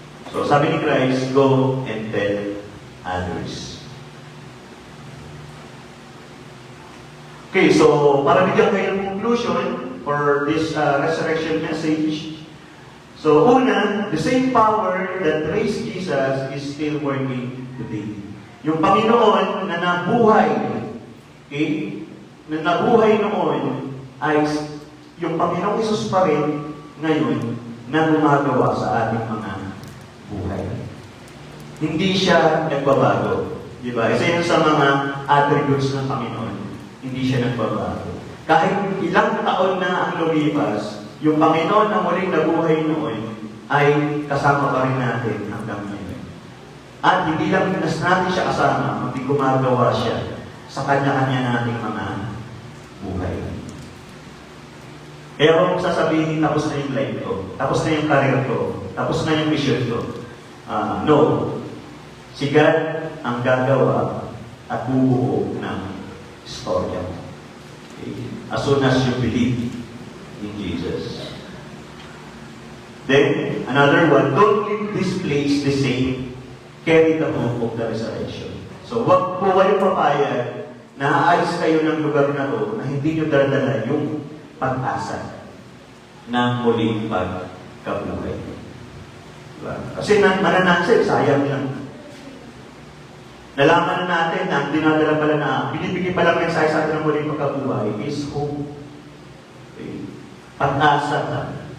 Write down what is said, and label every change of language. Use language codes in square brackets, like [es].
[en] So, [tl] sabi ni [en] Christ, go and tell others. Okay, so [tl] para bigyan kayo ng [en] conclusion for this resurrection message. So, una, the same power that raised Jesus is still working today. [tl] Yung Panginoon na nabuhay, okay, na nabuhay noon, ay yung Panginoong Isus pa rin ngayon na gumagawa sa ating mga buhay. Hindi siya nagbabago. Di ba? Isa yun sa mga attributes ng Panginoon. Hindi siya nagbabago. Kahit ilang taon na ang lumipas, yung Panginoon na muling nabuhay noon ay kasama pa rin natin hanggang ngayon. At hindi lang natin siya kasama, kundi gumagawa siya sa kanya-kanya nating mga buhay. Kaya kung sasabihin, tapos na yung life ko, tapos na yung career ko, tapos na yung mission ko, no. Si God ang gagawa at bubuo ng istorya. Okay. [en] As soon as you believe in Jesus. Then, another one, don't leave this place the same. Carry the hope of the resurrection. [tl] So, wag po kayo papayag na aalis kayo ng lugar na to na hindi nyo daladala yung pag-asa ng muling pagkabuhay. Diba? Kasi mananasib, sayang lang. Nalaman na natin na dinadala pala na binibigay pala mensahe sa atin ng muling pagkabuhay is hope. Okay. Pag-asa.